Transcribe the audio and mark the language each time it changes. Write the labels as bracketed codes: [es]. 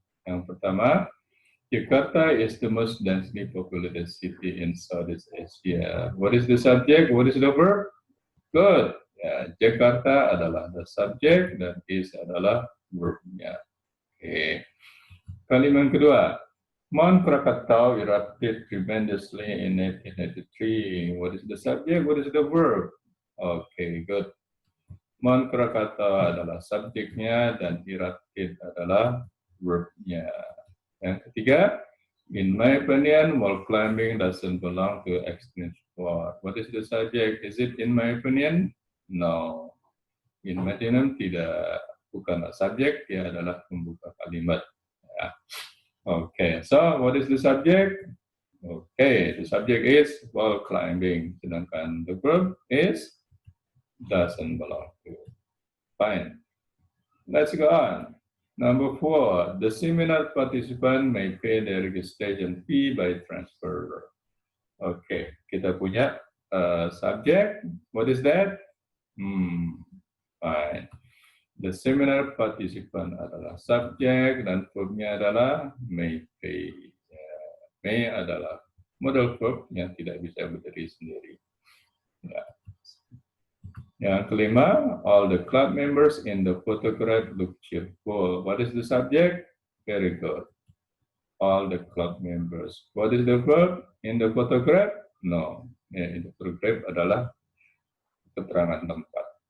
[id] Yang pertama, [en] Jakarta is the most densely populated city in Southeast Asia. What is the subject? What is the verb? Good. [id] Ya, Jakarta adalah the subject dan is adalah verbnya. Oke. Kalimat kedua. [en] Mount Krakatau erupted tremendously in 1883. What is the subject? What is the verb? Oke, good. [id] Mount Krakatau adalah subjeknya dan erupted adalah verbnya. Yang ketiga, [en] in my opinion, wall climbing doesn't belong to extreme sport. What is the subject? Is it in my opinion? No. [id] In my opinion tidak, bukanlah subjek, dia adalah pembuka kalimat. Ya. [en] Okay, so what is the subject? Okay, the subject is wall climbing, sedangkan the verb is doesn't belong to. Fine. Let's go on. Number 4, the seminar participant may pay their registration fee by transfer. Okay, [id] kita punya [en] subject. What is that? Fine. [id] The seminar participant adalah subjek dan verbnya adalah may pay. May adalah modal verb yang tidak bisa berdiri sendiri. Ya. Yang kelima, [en] all the club members in the photograph look cheerful. What is the subject? Very good. All the club members. What is the verb in the photograph? [id] No. Ya, in the photograph adalah keterangan tempat.